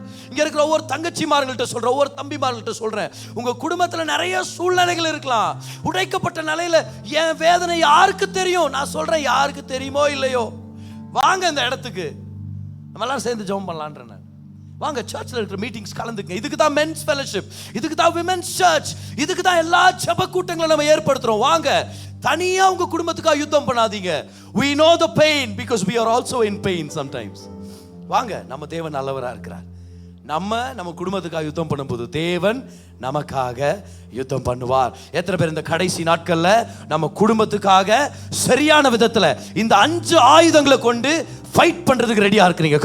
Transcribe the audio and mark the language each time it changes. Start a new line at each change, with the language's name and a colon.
Tamil: இங்க இருக்கிற ஒவ்வொரு தங்கச்சிமார்கள்ட்ட சொல்றேன், ஒவ்வொரு தம்பிமார்கள்ட்ட சொல்றேன், உங்க குடும்பத்துல நிறைய சூழ்நிலைகள் இருக்கலாம், உடைக்கப்பட்ட நிலையில என் வேதனை யாருக்கு தெரியும், நான் சொல்றேன் யாருக்கு தெரியுமோ இல்லையோ, வாங்க இந்த இடத்துக்கு நம்ம எல்லாரும் சேர்ந்து ஜெபம் பண்ணலான்றேன். வாங்க சர்ச்சில் இருக்கிற மீட்டிங்ஸ் கலந்துங்க. இதுக்கு தான் மென்ஸ் ஃபெலோஷிப், இதுக்கு தான் விமென்ஸ் சர்ச், இதுக்கு தான் எல்லா ஜெப கூட்டங்களும் நம்ம ஏற்படுத்துறோம். வாங்க, தனியா உங்க குடும்பத்துக்காக யுத்தம் பண்ணாதீங்க.
English: we know the pain because we are also in pain sometimes.
Tamil: வாங்க, நம்ம தேவன் நல்லவரா இருக்கிறார். நம்ம குடும்பத்துக்காக யுத்தம் பண்ணும்போது தேவன் நமக்காக யுத்தம் பண்ணுவார். எத்தனை பேர் இந்த கடைசி நாட்கள்ல நம்ம குடும்பத்துக்காக சரியான விதத்துல இந்த 5 ஆயுதங்களை கொண்டு ஃபைட் பண்றதுக்கு ரெடியா இருக்கிறீங்க?